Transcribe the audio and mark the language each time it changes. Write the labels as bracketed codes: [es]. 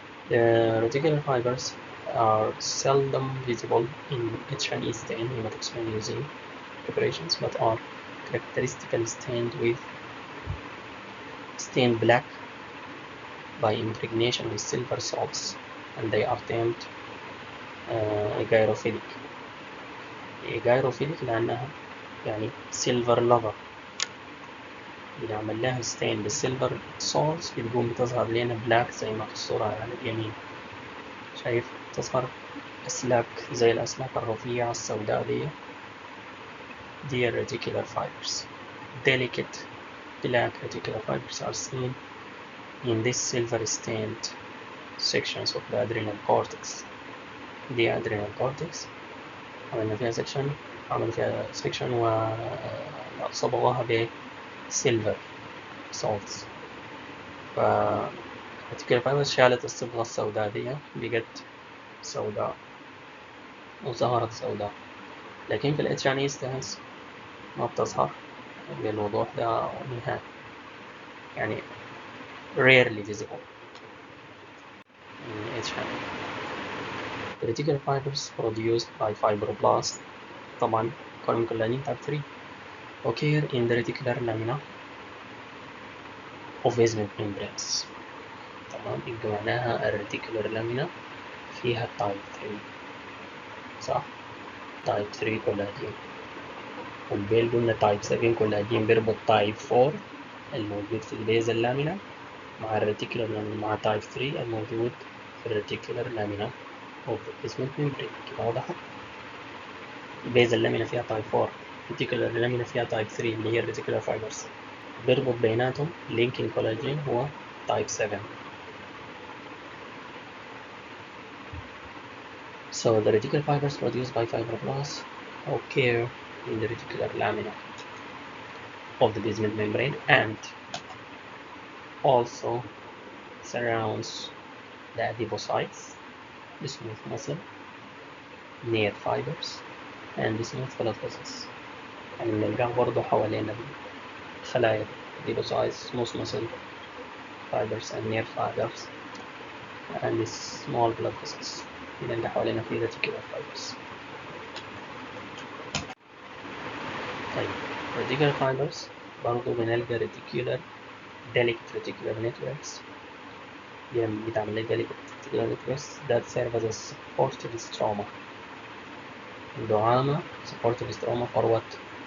[en] The reticular fibers are seldom visible in H&E stain hematoxylin using preparations, but are characteristically stained black by impregnation with silver salts, and they are termed gyrophilic. [ar] gyrophilic لأنها يعني silver lava، بنعمل لها ستين بالسيلفر سولز بتقوم بتظهر لنا بلاك زي ما في الصورة على اليمين. شايف تظهر أسلاك زي الأسلاك الرفيعة السوداء دي reticular fibers. [en] Delicate black reticular fibers are seen in these silver stained sections of the adrenal cortex. [ar] دي adrenal cortex عملنا فيها section وصبغوها بسيلفر salts. ف reticular fibers شالت الصبغة السوداء دي بقت سوداء وظهرت سوداء، لكن في ال H&E stains ما بتظهر بالوضوح ده نهائي، يعني [en] rarely visible in H&E. The reticular fibers produced by fibroblasts [ar] طبعا [en] collagen collagen type 3 occur in the reticular lamina of basement membranes. [ar] تمام، يبقى معناها الريتيكولار لامينا فيها تايب 3 صح؟ تايب 3 كولاجين، والبيل قلنا تايب 7 كولاجين بيربط تايب 4 الموجود في البيز اللامينا مع الريتيكولار لامينا مع تايب 3 الموجود في الريتيكولار لامينا [en] of the basement membrane. [ar] كده وضحت؟ البيز اللامينا فيها تايب 4، الريتيكولار لامينا فيها تايب 3 اللي هي الريتيكولار فايبرز، بيربط بيناتهم لينكينج كولاجين هو تايب 7. [en] So the reticular fibers produced by fibroblasts occur in the reticular lamina of the basement membrane and also surrounds the adipocytes, the smooth muscle, nerve fibers, and the smooth blood vessels. [ar] يعني بنلقاه برضه حوالين الخلايا [en] adipocytes, smooth muscle fibers and nerve fibers and the small blood vessels. [ar] بنلقى حوالينا في reticular fibers. طيب [en] reticular fibers [ar] برضه بنلقى [en] reticular delicate reticular networks [ar] بتعمل لي [en] delicate reticular networks that serve as a supportive stroma. [ar] الدعامة [en] supportive stroma for what?